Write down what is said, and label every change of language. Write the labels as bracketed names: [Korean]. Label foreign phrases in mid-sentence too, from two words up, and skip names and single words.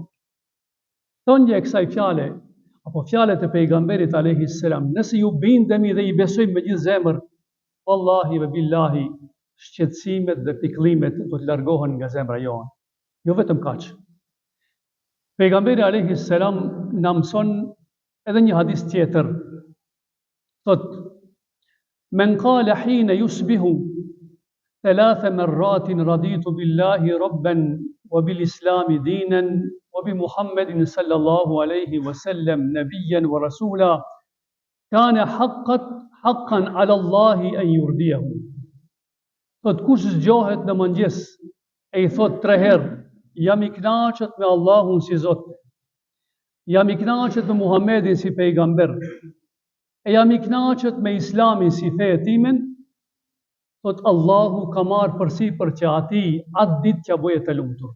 [Albanian] Thonje e kësaj fjale, apo fjalet e pejgamberit [Arabic] عليه السلام, [Albanian] nëse ju bindemi dhe i besojmë me gjithë zemër, [Arabic] والله وبالله, [Albanian] shqetësimet dhe pikëllimet do të largohen nga zemra jonë. Jo vetëm kaq. Pejgamberi [Arabic] عليه السلام [Albanian] na mëson edhe një hadis tjetër. [Arabic] Thot: من قال حين يصبح ثلاث مرات رضيت بالله ربا وبالإسلام دينا وبمحمد صلى الله عليه وسلم نبيا ورسولا كان حقا على الله أن يرضيه. [Albanian] Thot kush zgjohet në mëngjes e i thot 3 herë: jam i kënaqur me Allahun si Zot, jam i kënaqur me Muhammedin si pejgamber, e jam i kënaqur me Islamin si fe e timen, thot Allahu ka marrë përsipër që ati atë ditë që bëhet të lumtur.